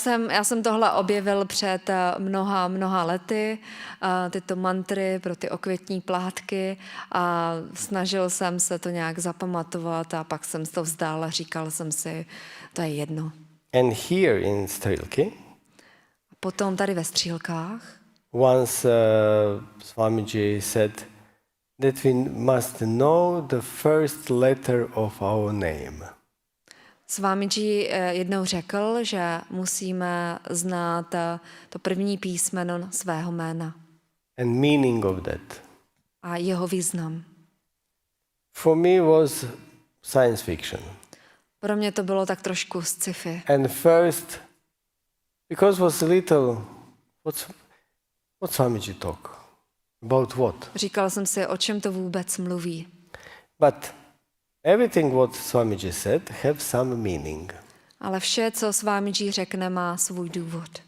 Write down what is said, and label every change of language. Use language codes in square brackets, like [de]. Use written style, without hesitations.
[cs] Já jsem tohle objevil před mnoha lety, tyto mantry pro ty okvětní plátky a snažil jsem se to nějak zapamatovat a pak jsem to vzdal a říkal jsem si, to je jedno. [en] And here in Střílky, [cs] Potom tady ve Střílkách, [en] once Swamiji said that we must know the first letter of our name. [cs] Swamiji jednou řekl, že musíme znát to první písmeno svého jména [en] And meaning of that. [cs] a jeho význam. [en] For me was science fiction. [cs] Pro mě to bylo tak trošku sci-fi. [en] And first, because was little, what Swamiji talk? About what? [cs] Říkal jsem si, o čem to vůbec mluví. [en] But everything what Swamiji said have some meaning. [cs] Ale vše, co Swamiji řekne, má svůj důvod.